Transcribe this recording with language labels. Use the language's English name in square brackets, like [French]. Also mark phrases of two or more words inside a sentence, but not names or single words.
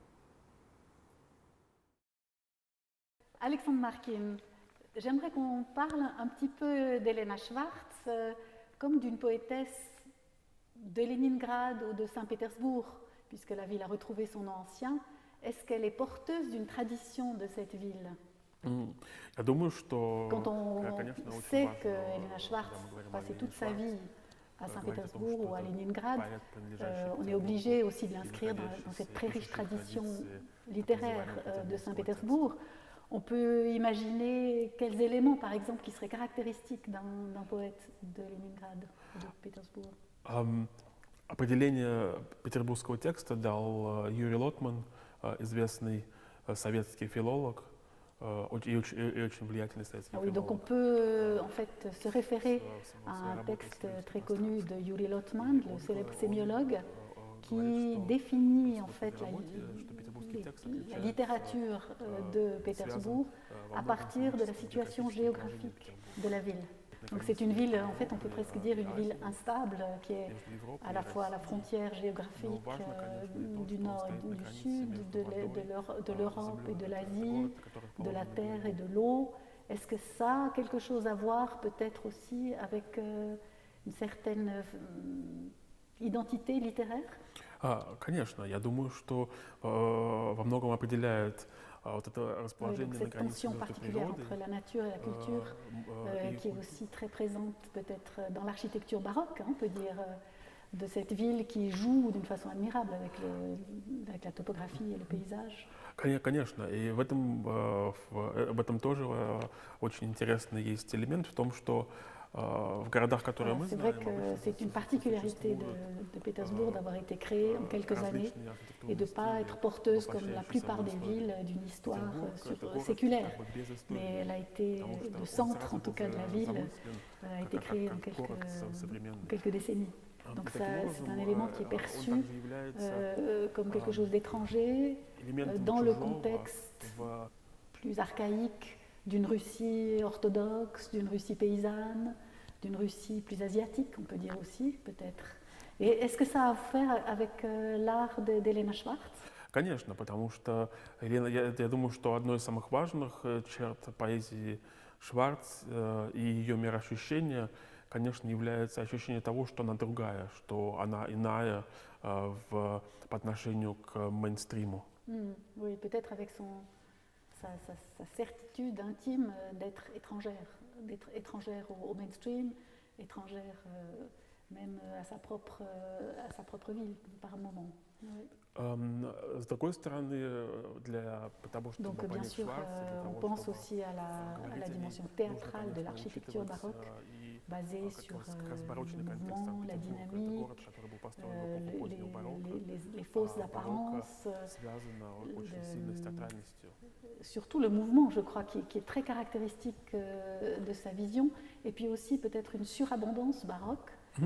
[French] Alexandre Markin, j'aimerais qu'on parle un petit peu d'Elena Schwartz comme d'une poétesse de Leningrad ou de Saint-Pétersbourg, puisque la ville a retrouvé son nom ancien. Est-ce qu'elle est porteuse d'une tradition de cette ville? [Russian] Я думаю, что, [French] Quand on [Russian] конечно, очень [French] sait [Russian] важно, [French] que Elena Schwartz [Russian] когда мы говорим о [French] passait [Russian] Елене [French] toute sa [Russian] Шварц, [French] vie à [Russian] говорить о том, [French] Saint-Pétersbourg [Russian] что [French] ou à [Russian] это [French] Leningrad, [Russian] поэт, принадлежащий к [French] on est [Russian] Петербургу, [French] obligé aussi de [Russian] и [French] l'inscrire dans [Russian] находящийся [French] cette [Russian] и [French] très riche [Russian] пишущий [French] tradition [Russian] традиции [French] littéraire [Russian] так называемого [French] de [Russian] петербургского [French] Saint-Pétersbourg. On peut imaginer quels éléments, par exemple, qui seraient caractéristiques d'un poète de Leningrad ou de Pétersbourg. [Russian] Определение петербургского текста дал Юрий Лотман, известный советский филолог и очень влиятельный советский [French] Oui, donc on [Russian] филолог. [French] peut en fait se référer à un texte très connu de Yuri Lotman, le célèbre sémiologue, qui définit en fait la littérature de Pétersbourg à partir de la situation géographique de la ville. Donc c'est une ville, en fait on peut presque dire une ville instable qui est à la fois à la frontière géographique du nord et du sud, de l'Europe et de l'Asie, de la terre et de l'eau. Est-ce que ça a quelque chose à voir peut-être aussi avec une certaine identité littéraire? [Russian] Конечно, я думаю, что во многом определяет вот это [French] Oui, [Russian] расположение [French] donc [Russian] на [French] cette [Russian] границе [French] tension [Russian] между [French] particulière [Russian] природой [French] entre la nature et la culture, qui est aussi très présente peut-être dans l'architecture baroque, hein, on peut dire, de cette ville qui joue d'une façon admirable avec la topographie et le paysage. [Russian] Конечно, и в этом тоже очень интересный есть элемент в том, что в городах, которые мы [French] C'est [Russian] знаем, [French] vrai que c'est une particularité de Pétersbourg d'avoir été créée en quelques années et de ne pas être porteuse comme la plupart des villes d'une histoire séculaire. Mais elle a été, le centre en tout cas de la ville, a été créé en quelques décennies. Donc ça, c'est un élément qui est perçu comme quelque chose d'étranger dans le contexte plus archaïque d'une Russie orthodoxe, d'une Russie paysanne, d'une Russie plus asiatique, on peut dire aussi, peut-être. Et est-ce que ça a à faire avec l'art d'Elena Schwartz? [Russian] Конечно, потому что я думаю, что одной из самых важных черт поэзии Шварц и ее мироощущения, конечно, является ощущение того, что она другая, что она иная по отношению к мейнстриму. [French] Oui, peut-être avec sa certitude intime d'être étrangère au mainstream, étrangère même à sa propre ville par moment. Oui. [Russian] С другой стороны, для того, чтобы [French] Donc bien [Russian] понять [French] sûr, [Russian] Шварца, [French] on pense aussi à la dimension théâtrale de l'architecture baroque, basée sur le mouvement, la dynamique, les fausses apparences, surtout le mouvement, je crois, qui est très caractéristique de sa vision, et puis aussi peut-être une surabondance baroque.